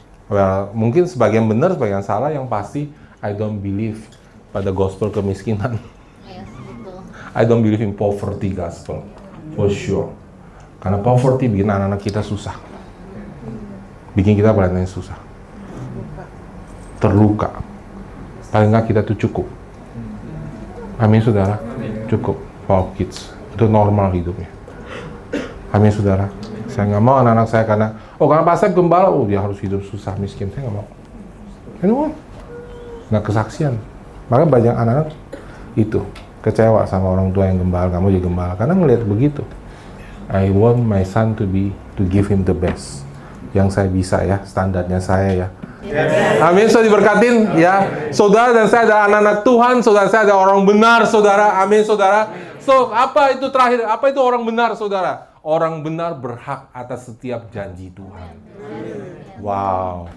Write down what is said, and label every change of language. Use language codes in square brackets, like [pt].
[id] Well, mungkin sebagian benar, sebagian salah. Yang pasti, [en] I don't believe [id] pada gospel kemiskinan. [en] I don't believe in poverty gospel, for sure. [id] Karena poverty bikin anak-anak kita susah. Bikin kita pelayanannya susah. Terluka. Paling nggak kita tuh cukup. Amin saudara, cukup [en] for our kids. [id] Itu normal hidupnya. Amin saudara. Saya nggak mau anak-anak saya karena pastor gembala, dia harus hidup susah miskin. Saya nggak mau. Kenapa? Nggak kesaksian. Maka banyak anak-anak itu kecewa sama orang tua yang gembala, kamu jadi gembala. Karena ngelihat begitu. [en] I want my son to give him the best. [id] Yang saya bisa ya, standarnya saya ya. Amin, saudara diberkatin ya. Saudara dan saya adalah anak-anak Tuhan, saudara saya adalah orang benar, saudara. Amin, saudara. So, apa itu terakhir? Apa itu orang benar, saudara? Orang benar berhak atas setiap janji Tuhan. Wow.